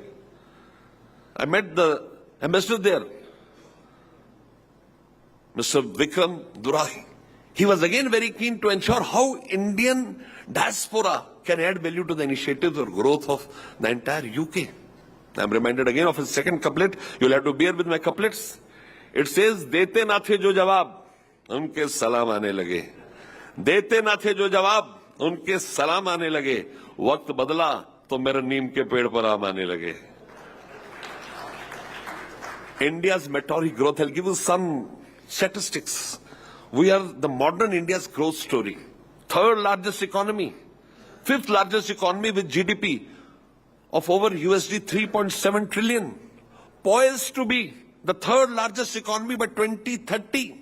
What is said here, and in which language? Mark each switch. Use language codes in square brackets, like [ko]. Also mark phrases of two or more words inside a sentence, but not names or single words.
[en] I met the ambassador there, Mr. Vikram Durai. He was again very keen to ensure how Indian diaspora can add value to the initiatives or growth of the entire UK. I'm reminded again of his second couplet. You'll have to bear with my couplets. It says, [ur] "دیتے نہ تھے جو جواب، ان کے سلام آنے لگے. دیتے نہ تھے جو جواب، ان کے سلام آنے لگے. وقت بدلا، تو میرے نیم کے پیڑ پر آم آنے لگے." [en] India's meteoric growth. I'll give you some statistics. We are the modern India's growth story. Third largest economy, fifth largest economy with GDP of over USD 3.7 trillion, poised to be the third largest economy by 2030.